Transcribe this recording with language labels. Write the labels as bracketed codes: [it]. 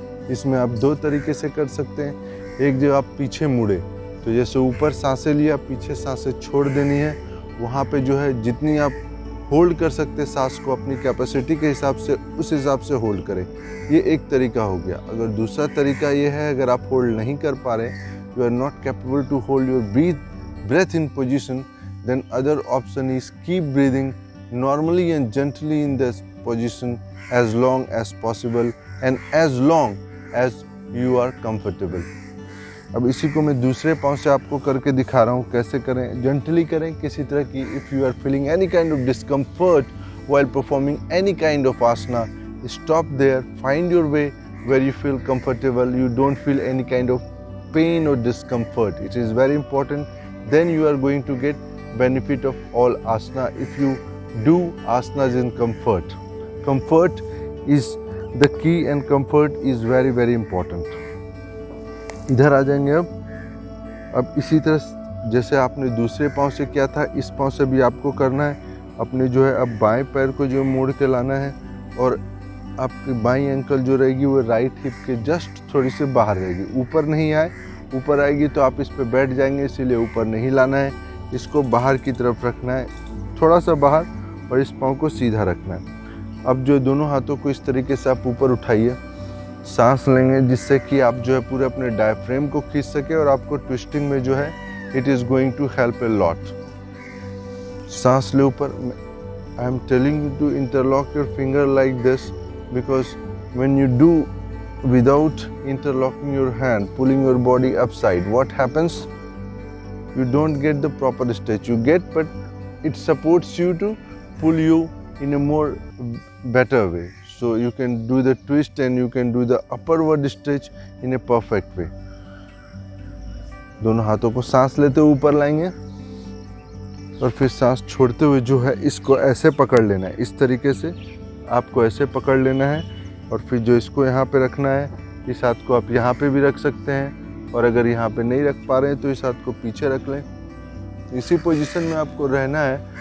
[hi] इसमें आप 2 तरीके से कर सकते हैं। एक, जो आप पीछे मुड़े तो जैसे ऊपर सांसें लिया, पीछे सांसें छोड़ देनी है। वहाँ पे जो है जितनी आप होल्ड कर सकते हैं सांस को अपनी कैपेसिटी के हिसाब से, उस हिसाब से होल्ड करें। ये एक तरीका हो गया। अगर दूसरा तरीका ये है, अगर आप होल्ड नहीं कर पा रहे, [en] You are not capable to hold your breath in position, then other option is keep breathing normally and gently in this position as long as possible and as long as you are comfortable. [hi] अब इसी को मैं दूसरे पाँव से आपको करके दिखा रहा हूँ। कैसे करें, जेंटली करें किसी तरह की। [en] If you are feeling any kind of discomfort while performing any kind of asana, stop there, find your way where you feel comfortable, you don't feel any kind of pain or discomfort. It is very important. Then you are going to get benefit of all asana if you do asanas in comfort. Comfort is the key and comfort is very very important. [hi] इधर आ जाएंगे। अब इसी तरह जैसे आपने दूसरे पाँव से किया था, इस पाँव से भी आपको करना है। अपने जो है अब बाएं पैर को जो मोड़ के लाना है, और आपकी बाईं एंकल जो रहेगी वो राइट हिप के जस्ट थोड़ी सी बाहर रहेगी, ऊपर नहीं आए। ऊपर आएगी तो आप इस पे बैठ जाएंगे, इसीलिए ऊपर नहीं लाना है। इसको बाहर की तरफ रखना है, थोड़ा सा बाहर, और इस पाँव को सीधा रखना है। अब जो दोनों हाथों को इस तरीके से आप ऊपर उठाइए, सांस लेंगे, जिससे कि आप जो है पूरे अपने डायफ्रेम को खींच सके, और आपको ट्विस्टिंग में जो है [en] It is going to help a lot. [hi] सांस ले ऊपर। [en] I am telling you to interlock your finger like this, because when you do without interlocking your hand, pulling your body upside, what happens? You don't get the proper stretch. You get, but it supports you to pull you in a more better way. So you can do the twist and you can do the upward stretch in a perfect way. [hi] दोनों हाथों को सांस लेते हुए ऊपर लाएंगे, और फिर सांस छोड़ते हुए जो है इसको ऐसे पकड़ लेना है। इस तरीके से आपको ऐसे पकड़ लेना है, और फिर जो इसको यहाँ पे रखना है, इस हाथ को आप यहाँ पे भी रख सकते हैं, और अगर यहाँ पे नहीं रख पा रहे हैं तो इस हाथ को पीछे रख लें। इसी पोजीशन में आपको रहना है